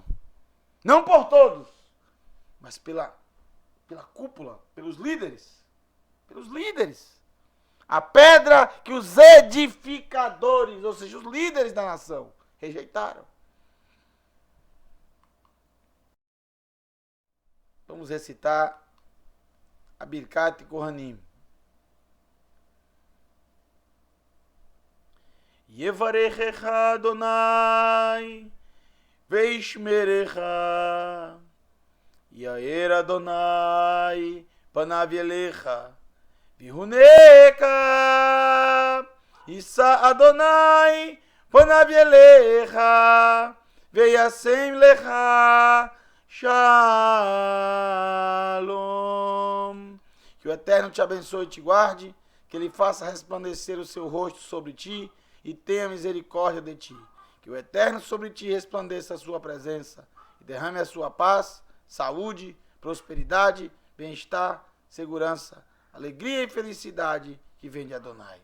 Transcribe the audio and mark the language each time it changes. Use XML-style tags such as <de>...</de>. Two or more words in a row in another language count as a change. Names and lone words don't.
<pt>Não por todos, mas pela cúpula, pelos líderes. Pelos líderes. A pedra que os edificadores, ou seja, os líderes da nação, rejeitaram. Vamos recitar a Birkat Kohanim.</pt> <he>יברכך יהוה וישמרך יאר יהוה פניו אליך ויחנך ישא יהוה פניו אליך וישם לך שלום.</he> <pt>Que o Eterno te abençoe e te guarde, que ele faça resplandecer o seu rosto sobre ti e tenha misericórdia de ti. Que o Eterno sobre ti resplandeça a sua presença e derrame a sua paz, saúde, prosperidade, bem-estar, segurança, alegria e felicidade que vem de Adonai.</pt>